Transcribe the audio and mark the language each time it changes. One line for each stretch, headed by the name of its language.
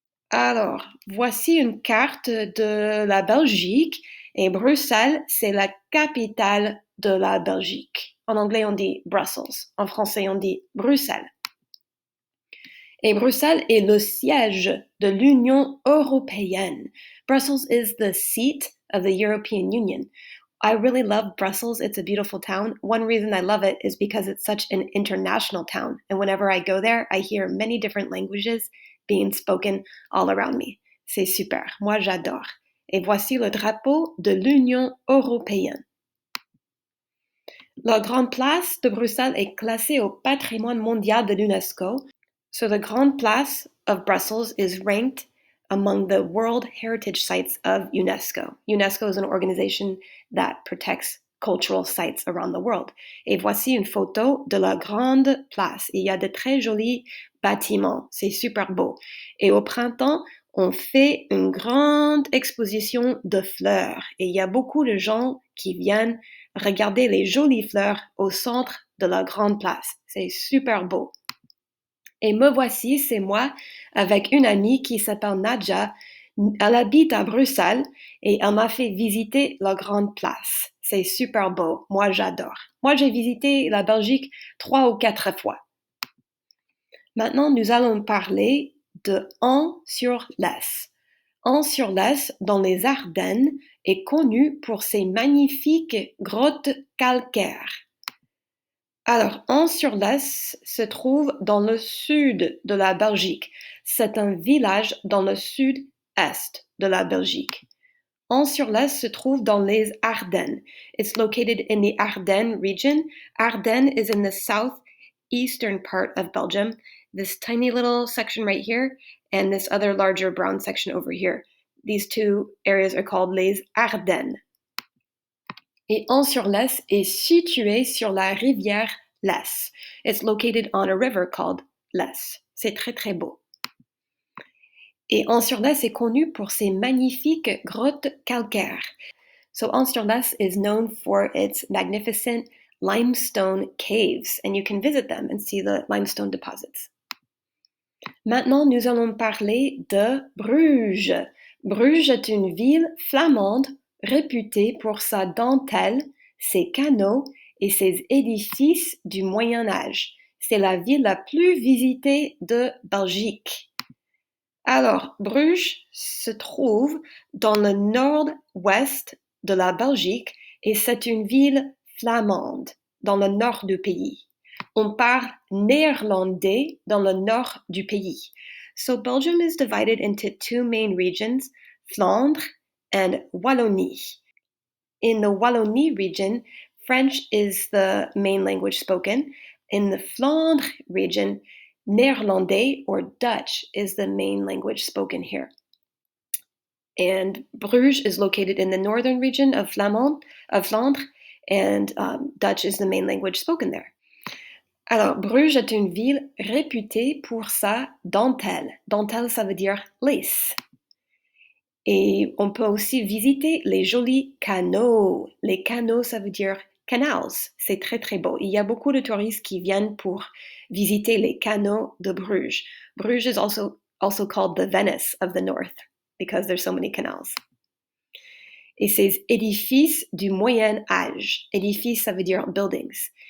French: Alors, voici une carte de la Belgique et Bruxelles, c'est la capitale de la Belgique. En anglais, on dit Brussels. En français, on dit Bruxelles. Et Bruxelles est le siège de l'Union européenne.
English: Brussels is the seat of the European Union. I really love Brussels. It's a beautiful town. One reason I love it is because it's such an international town. And whenever I go there, I hear many different languages being spoken all around me.
French: C'est super. Moi, j'adore. Et voici le drapeau de l'Union européenne. La Grande Place de Bruxelles est classée au patrimoine mondial de l'UNESCO.
English: So the Grande Place of Brussels is ranked among the World Heritage Sites of UNESCO. UNESCO is an organization that protects cultural sites around the world.
French: Et voici une photo de la Grande Place. Il y a de très jolis bâtiments. C'est super beau. Et au printemps, on fait une grande exposition de fleurs. Et il y a beaucoup de gens qui viennent regarder les jolies fleurs au centre de la Grande Place. C'est super beau. Et me voici, c'est moi, avec une amie qui s'appelle Nadja. Elle habite à Bruxelles et elle m'a fait visiter la Grande Place. C'est super beau. Moi, j'adore. Moi, j'ai visité la Belgique 3 ou 4 fois. Maintenant, nous allons parler de An-sur-Lesse. An-sur-Lesse, dans les Ardennes, est connu pour ses magnifiques grottes calcaires. Alors, An-sur-Lesse se trouve dans le sud de la Belgique. C'est un village dans le sud-est de la Belgique. An-sur-Lesse se trouve dans les Ardennes.
English: It's located in the Ardennes region. Ardennes is in the southeastern part of Belgium. This tiny little section right here and this other larger brown section over here. These two areas are called les Ardennes.
French: Et An-sur-Lesse est situé sur la rivière Lesse.
English: It's located on a river called Lesse.
French: C'est très très beau. Et An-sur-Lesse est connu pour ses magnifiques grottes calcaires.
English: So An-sur-Lesse is known for its magnificent limestone caves, and you can visit them and see the limestone deposits.
French: Maintenant, nous allons parler de Bruges. Bruges est une ville flamande réputée pour sa dentelle, ses canaux et ses édifices du Moyen Âge. C'est la ville la plus visitée de Belgique. Alors, Bruges se trouve dans le nord-ouest de la Belgique et c'est une ville flamande dans le nord du pays. On parle néerlandais dans le nord du pays.
English: So Belgium is divided into two main regions, Flandre and Wallonie. In the Wallonie region, French is the main language spoken. In the Flandre region, Néerlandais or Dutch is the main language spoken here. And Bruges is located in the northern region of Flandre, and Dutch is the main language spoken there.
French: Alors, Bruges est une ville réputée pour sa dentelle. Dentelle, ça veut dire lace. Et on peut aussi visiter les jolis canaux. Les canaux, ça veut dire canals. C'est très, très beau. Il y a beaucoup de touristes qui viennent pour visiter les canaux de Bruges.
English: Bruges is also called the Venice of the North because there's so many canals.
French: Et ces édifices du Moyen Âge. Édifices, ça veut dire buildings.